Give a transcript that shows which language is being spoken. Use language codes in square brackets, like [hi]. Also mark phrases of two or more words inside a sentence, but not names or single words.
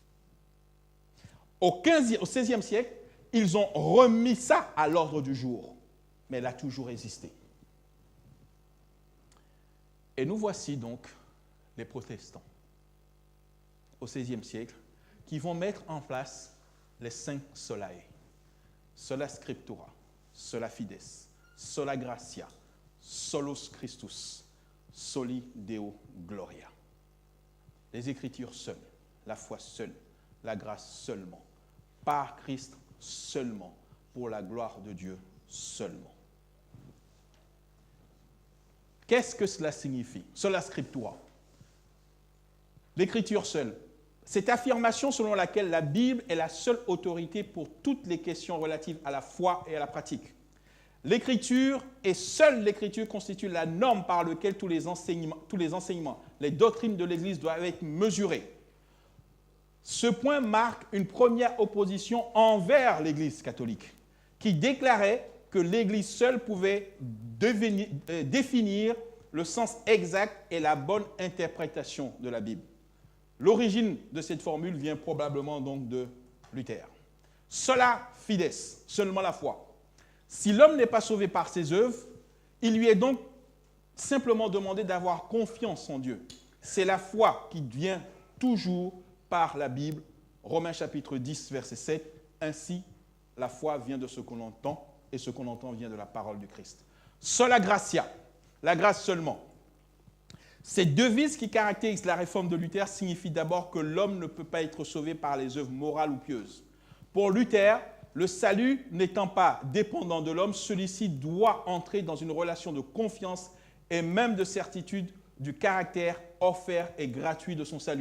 [fr] Au XVIe siècle, ils ont remis ça à l'ordre du jour, mais elle a toujours existé. Et nous voici donc les protestants, au XVIe siècle, qui vont mettre en place les 5 solae. [la] Sola scriptura, sola fides, sola gratia, solus Christus, soli Deo gloria. [fr] Les Écritures seules, la foi seule, la grâce seulement, par Christ seulement, pour la gloire de Dieu seulement. Qu'est-ce que cela signifie? [la] Sola scriptura. [fr] L'Écriture seule. Cette affirmation selon laquelle la Bible est la seule autorité pour toutes les questions relatives à la foi et à la pratique. L'Écriture et seule l'Écriture constitue la norme par laquelle tous les enseignements, les doctrines de l'Église doivent être mesurés. Ce point marque une première opposition envers l'Église catholique, qui déclarait que l'Église seule pouvait définir le sens exact et la bonne interprétation de la Bible. L'origine de cette formule vient probablement donc de Luther. [la] Sola fides, [fr] seulement la foi. Si l'homme n'est pas sauvé par ses œuvres, il lui est donc simplement demandé d'avoir confiance en Dieu. C'est la foi qui vient toujours par la Bible. Romains chapitre 10, verset 7. Ainsi, la foi vient de ce qu'on entend, et ce qu'on entend vient de la parole du Christ. [la] Sola gratia, [fr] la grâce seulement. Cette devise qui caractérise la réforme de Luther signifie d'abord que l'homme ne peut pas être sauvé par les œuvres morales ou pieuses. Pour Luther, le salut n'étant pas dépendant de l'homme, celui-ci doit entrer dans une relation de confiance et même de certitude du caractère offert et gratuit de son salut.